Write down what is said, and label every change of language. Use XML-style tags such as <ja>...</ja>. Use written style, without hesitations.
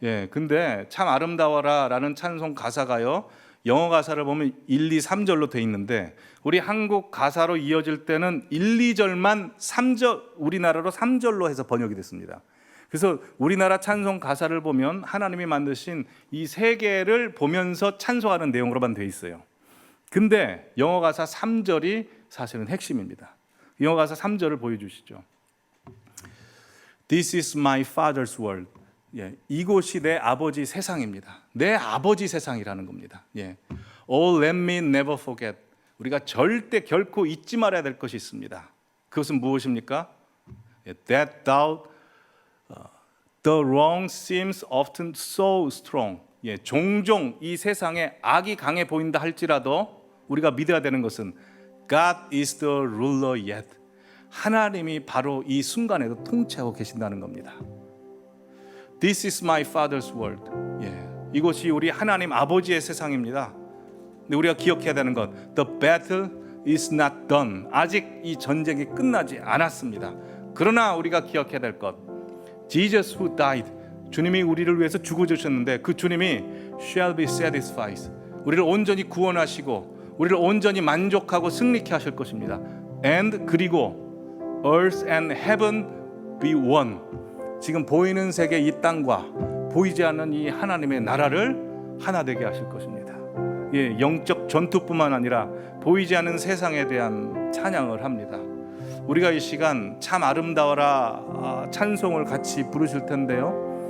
<ko>근데 참 아름다워라 라는 찬송 가사가요, 영어 가사를 보면 1, 2, 3절로 돼 있는데 우리 한국 가사로 이어질 때는 1, 2절만 3절, 우리나라로 3절로 해서 번역이 됐습니다. 그래서 우리나라 찬송 가사를 보면 하나님이 만드신 이 세계를 보면서 찬송하는 내용으로만 돼 있어요. 근데 영어 가사 3절이 사실은 핵심입니다. 영어 가사 3절을 보여주시죠.</ko> <en>This is my father's world.</en> <ko>이곳이 내 아버지 세상입니다. 내 아버지 세상이라는 겁니다.</ko> <en>Oh, let me never forget.</en> <ko>우리가 절대 결코 잊지 말아야 될 것이 있습니다. 그것은 무엇입니까?</ko> <en>That the wrong seems often so strong.</en> <ko>종종 이 세상에 악이 강해 보인다 할지라도 우리가 믿어야 되는 것은</ko> <en>God is the ruler yet.</en> <ko>하나님이 바로 이 순간에도 통치하고 계신다는 겁니다. This is my father's world. 이곳이 우리 하나님 아버지의 세상입니다. 근데 우리가 기억해야 되는 것,</ko> <en>The battle is not done.</en> <ko>아직 이 전쟁이 끝나지 않았습니다. 그러나 우리가 기억해야 될 것,</ko> <en>Jesus who died.</en> <ko>주님이 우리를 위해서 죽어주셨는데 그 주님이</ko> <en>shall be satisfied.</en> <ko>우리를 온전히 구원하시고 우리를 온전히 만족하고 승리케 하실 것입니다.</ko> <en>And</en> <ko>그리고</ko> <en>earth and heaven be one.</en> <ko>지금 보이는 세계 이 땅과 보이지 않는 이 하나님의 나라를 하나 되게 하실 것입니다. 영적 전투뿐만 아니라 보이지 않는 세상에 대한 찬양을 합니다. 우리가 이 시간 참 아름다워라 찬송을 같이 부르실 텐데요.</ko>